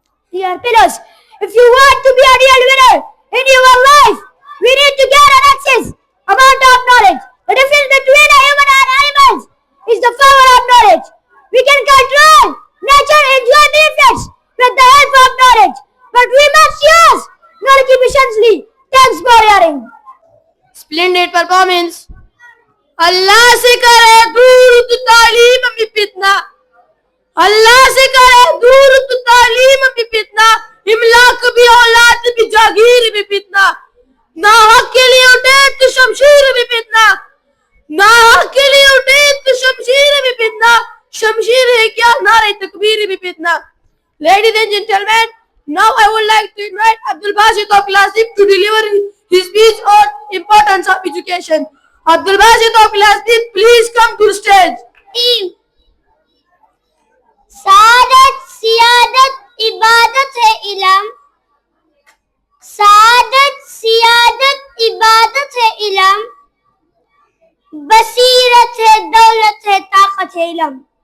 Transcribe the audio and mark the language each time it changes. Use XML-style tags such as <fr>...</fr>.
<en>Dear fellows, if you want to be a real winner in your life, we need to get an access amount of knowledge. The difference between a human and animals is the power of knowledge. We can control nature and enjoy benefits with the help of knowledge, but we must use knowledge efficiently. Thanks for hearing. Splendid performance.</en> <ur>اللہ سے کرے دور تو تعلیم میں فتنہ، اللہ سے کرے دور تو تعلیم میں فتنہ، املاک بھی اولاد بھی جاگیر بھی فتنہ، نہ حق کے لیے اٹھے تو شمشیر بھی فتنہ، نہ حق کے لیے اٹھے تو شمشیر بھی فتنہ، شمشیر ہے کیا نعرہ تکبیر بھی فتنہ.</ur> <en>Ladies and gentlemen, now I would like to invite Abdul Basit of class 6 to deliver his speech on importance of education. Abdul Basit of class 6, please come to the stage.</en> <ur>سعادت سیادت عبادت ہے علم، سعادت سیادت عبادت ہے علم، بصیرت ہے دولت ہے طاقت ہے علم.</ur>